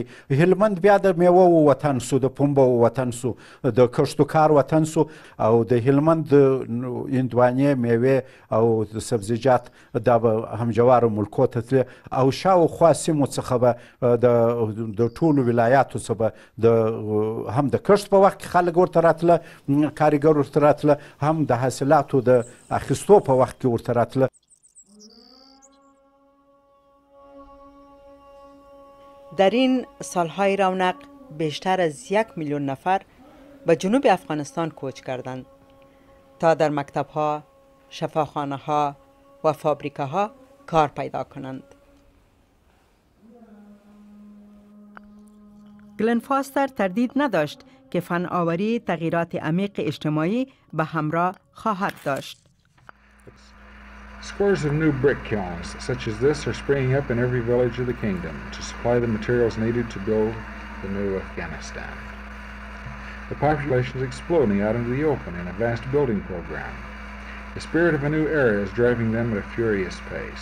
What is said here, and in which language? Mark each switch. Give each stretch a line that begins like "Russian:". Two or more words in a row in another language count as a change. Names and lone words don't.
Pashto: هلمند بیا د میوه و وطن سو، د پنبه و وطن سو، د کښتو کار وطن سو او د هلمند هندوانې، میوې او سبزیجات دا به همجوارو ملکو ته تلې او شاوخوا سیمو څخه به د ټولو ولایاتو څخه به هم د کښت په وخت کې خلک ورته راتله، کارګر ورته راتله، هم د حاصلاتو د اخیستو په وخت کې ورته راتله.
Persian: در این سالهای رونق بیشتر از 1 میلیون نفر به جنوب افغانستان کوچ کردند تا در مکتب‌ها، شفاخانه‌ها و فابریکه‌ها کار پیدا کنند. گلن فاستر تردید نداشت که فناوری تغییرات عمیق اجتماعی به همراه خواهد داشت.
English: Scores of new brick kilns such as this are springing up in every village of the kingdom to supply the materials needed to build the new Afghanistan. The population is exploding out into the open in a vast building program. The spirit of a new era is driving them at a furious pace.